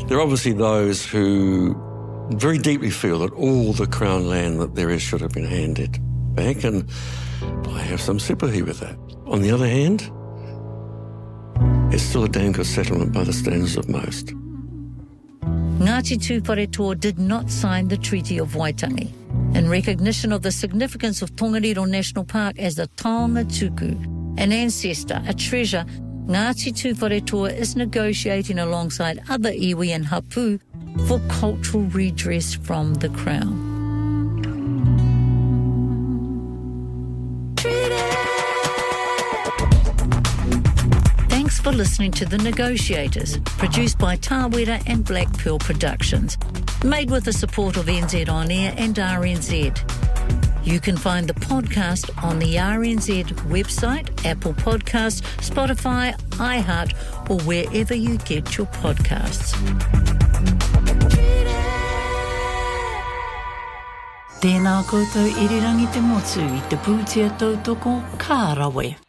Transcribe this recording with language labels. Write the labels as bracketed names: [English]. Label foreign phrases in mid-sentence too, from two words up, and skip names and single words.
[English] There are obviously those who very deeply feel that all the Crown land that there is should have been handed back, and I have some sympathy with that. On the other hand, it's still a damn good settlement by the standards of most. Ngāti Tūwharetoa did not sign the Treaty of Waitangi in recognition of the significance of Tongariro National Park as a [Māori] taonga tuku, [English] an ancestor, a treasure. Ngāti Tūwharetoa is negotiating alongside other iwi and hapu for cultural redress from the Crown. Thanks for listening to The Negotiators, produced by Tāwera and Black Pearl Productions, made with the support of NZ On Air and RNZ. You can find the podcast on the RNZ website, Apple Podcasts, Spotify, iHeart, or wherever you get your podcasts. [Māori] Tēnā koutou irirangi te motu I te pūtia tautoko, ka rawe.